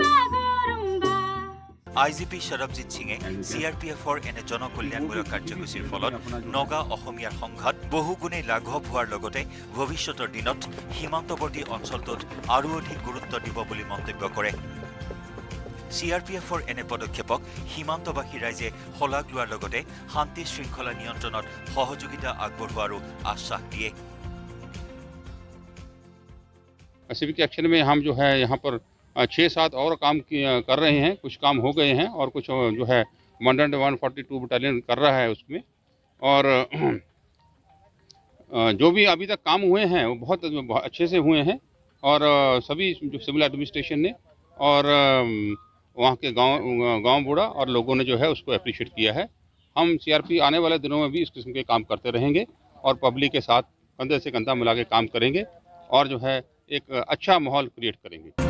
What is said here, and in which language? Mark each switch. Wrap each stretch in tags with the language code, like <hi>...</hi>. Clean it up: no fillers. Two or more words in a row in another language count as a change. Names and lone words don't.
<as>IGP সৰবজিৎ সিঙে CRPF-ৰ এনে জনকল্যাণমূলক কাৰ্যসূচীৰ ফলত নগা অসমীয়াৰ সংঘাত বহুগুণে লাঘৱ হোৱাৰ লগতে ভৱিষ্যতৰ দিনত সীমান্তৱৰ্তী অঞ্চলটোত আৰু অধিক গুৰুত্ব দিব বুলি মন্তব্য কৰে। CRPF-ৰ এনে পদক্ষেপক সীমান্তবাসী ৰাইজে শলাগ লোৱাৰ লগতে শান্তি শৃংখলা নিয়ন্ত্ৰণত সহযোগিতা আগবঢ়োৱাৰো আশ্বাস দিয়ে।</as> <en>civic action</en> <hi>में हम जो है यहाँ पर 6-7 और काम कर रहे हैं, कुछ काम हो गए हैं और कुछ जो है 142 बटालियन कर रहा है उसमें। और जो भी अभी तक काम हुए हैं वो बहुत अच्छे से हुए हैं और सभी जो</hi> <en>civil administration</en> <hi>ने और वहाँ के गांव बूढ़ा और लोगों ने जो है उसको अप्रिशिएट किया है। हम CRP आने वाले दिनों में भी इस किस्म के काम करते रहेंगे और पब्लिक के साथ कंधे से कंधा मिला के काम करेंगे और जो है एक अच्छा माहौल क्रिएट करेंगे।</hi>